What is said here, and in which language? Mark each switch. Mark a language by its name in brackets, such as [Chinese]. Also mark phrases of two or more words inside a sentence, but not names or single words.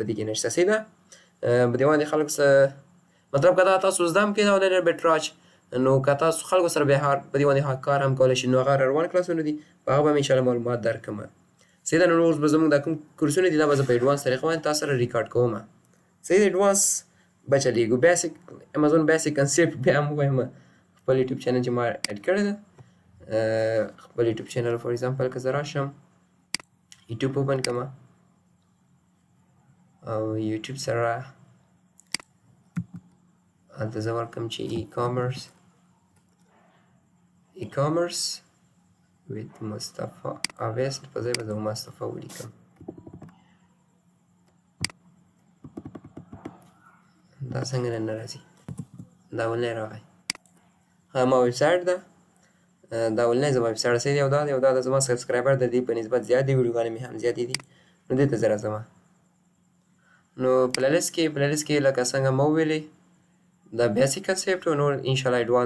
[Pashto] دې کې نشته صحیح ده په دې باندې خلک مطلب که دا تاسو زده هم کړئ [English] online arbitrage [Pashto] نو که تاسو خلکو سره بیا په دې باندې کار هم کولی شئ نو هغه روان کلاسونه دي په هغه به مې انشاءالله معلومات درکړم صحیح ده نو اوس به زموږ دا کوم کورسونه دي دا به زه په ایډوانس طریقه باندې تاسو سره ریکارډ کوم صحیح ده ایډوانس به چلیږو بیسک امازون [English] basic concept [Pashto] بیا هم ووایم خپل یوټیوب چینل چې ما اډ کړی ده خپل یوټیوب چینل [English] for example [Pashto] که زه راشم یوټیوب اوپن کړم او یوټیوب سره هلته زه ورکړم چې [English] e-commerce with Mustafa obviously [Pashto] په ځای به زه مصطفی ولیکم دا څنګه نن نه راځي دا ولې راغی ما ویبسایټ ده دا ولې زما ویبسایټ صحیح دی او دا د زما سبسکرایبر د دې په نسبت زیات دي ویډیوګانې مې هم زیاتې دي نو دې ته زه راځم نو پلیلیست کې لکه څنګه مو ویلې دا [English] basic concept [Pashto] او نور انشاءالله ایډوانس